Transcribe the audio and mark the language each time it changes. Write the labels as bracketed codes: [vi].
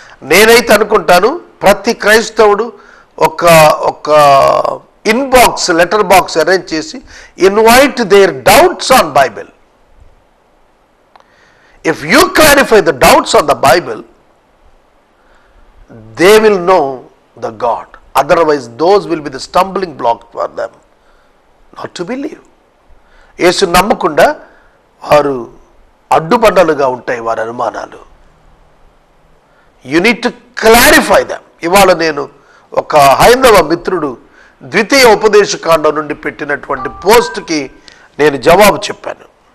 [te] నేనైతే అనుకుంటాను, ప్రతి క్రైస్తవుడు ఒక ఇన్బాక్స్, లెటర్ బాక్స్ అరేంజ్ చేసి [en] Invite their doubts on Bible. If you clarify the doubts on the Bible, they will know the God. Otherwise, those will be the stumbling block for them not to believe. [te] యేసు నమ్మకుండా వారు అడ్డుబండలుగా ఉంటాయి వారి అనుమానాలు. [en] You need to clarify them. [te] ఇవాళ నేను ఒక హైందవ మిత్రుడు ద్వితీయ ఉపదేశకాండం నుండి పెట్టినటువంటి పోస్ట్కి నేను జవాబు చెప్పాను.